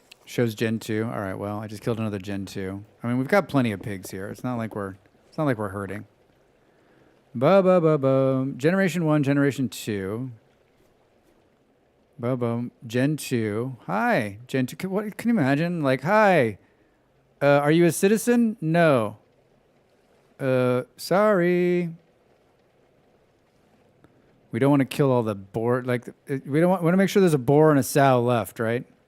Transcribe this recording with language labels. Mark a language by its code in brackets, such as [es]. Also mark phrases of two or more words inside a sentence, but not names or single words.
[en] Shows Gen 2. All right, well, I just killed another Gen 2. I mean, we've got plenty of pigs here. It's not like we're hurting. Ba-ba-ba-ba. Generation 1, Generation 2. Ba-boom. Gen 2. Hi, Gen 2. Can you imagine? Like, hi. Are you a citizen? No. Sorry. We don't want to kill all the boar. Like, we want to make sure there's a boar and a sow left, right?